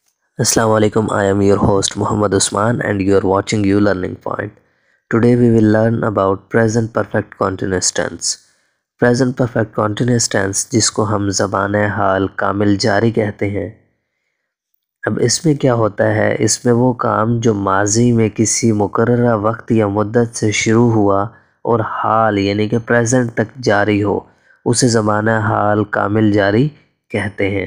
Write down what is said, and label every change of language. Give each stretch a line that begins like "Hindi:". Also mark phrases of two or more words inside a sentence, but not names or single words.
Arabic: السلام علیکم.
English: I am your host Muhammad Usman and you are watching You Learning Point. Today we will learn about present perfect continuous tense. Present perfect continuous tense
Urdu: جس کو ہم زبان حال کامل جاری کہتے ہیں. اب اس میں کیا ہوتا ہے، اس میں وہ کام جو ماضی میں کسی مقررہ وقت یا مدت سے شروع ہوا اور حال یعنی کہ پریزنٹ تک جاری ہو، اسے زبان حال کامل جاری کہتے ہیں.